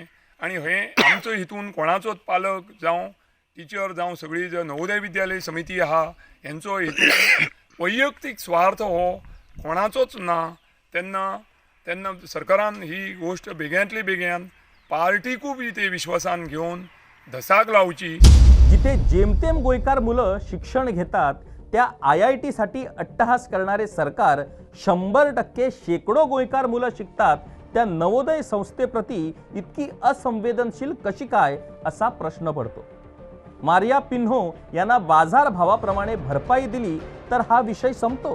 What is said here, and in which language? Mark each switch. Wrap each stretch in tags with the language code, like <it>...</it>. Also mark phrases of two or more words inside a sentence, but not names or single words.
<kok>आनी हे आमचो हितून कोणाचोच पालक जावं टिचर जावं सगळी नवोदय विद्यालय समिती आहा हेंचो हेतून वैयक्तीक स्वार्थ हो कोणाचोच ना. तेन्ना सरकारान ही गोश्ट बेग्यांतली बेग्यान पार्टीकूय बी ते विश्वासान घेवन धसाक लावची.</kok> <mr>जिथे जेमतेम गोयकार मुलं शिक्षण घेतात त्या IIT साठी अट्टहास करणारे सरकार 100% शेकडो गोयकार मुलं शिकतात त्या नवोदय संस्थेप्रती इतकी असंवेदनशील कशी काय असा प्रश्न पडतो. मारिया पिन्हो यांना बाजार भावाप्रमाणे भरपाई दिली तर हा विषय संपतो.</mr>